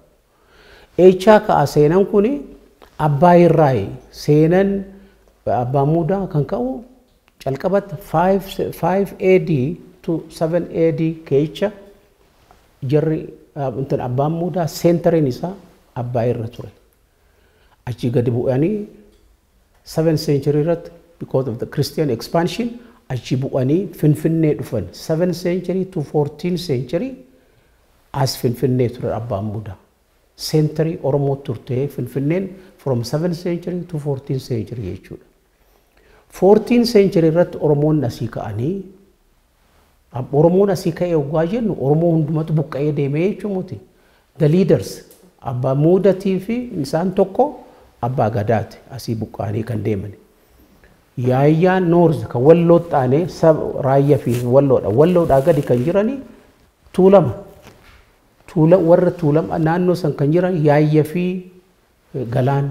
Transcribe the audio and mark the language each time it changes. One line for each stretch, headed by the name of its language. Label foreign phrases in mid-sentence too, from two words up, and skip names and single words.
Oromo: Eechaa ka'a seenan kuni Abbaa Irraayi seenan Abbaa Muudaa kan ka'u calqabatti 5 AD to 7 AD keessa jarri Abbaan Muudaa seentariin isaa Abbaa irra ture. Achi gadi bu'anii
English: 7th century
Oromo: irratti
English: because of the Christian expansion
Oromo: achi bu'anii Finfinnee dhufan
English: 7th century to 14th century as
Oromo: Finfinnee ture Abbaan Muudaa. Century Oromoo turte Finfinneen
English: from 7th century to 14th century
Oromo: jechuudha.
English: 14th century
Oromo: irratti Oromoon asii ka'anii Oromoon asii ka'ee ogaa jennu Oromoo hundumatu buqqa'ee deemee jechuuti.
English: The leaders
Oromo: Abbaa Muudatii fi isaan tokko Abbaa Gadaati asii buqqa'anii kan deeman. Yaayyaa Noorz kan Walloo ta'anii Raayyaa fi Walloodhaa gadi kan jiranii Tuulama. Warra Tuulama naannoo san kan jiran Yaayyaa fi Galaan.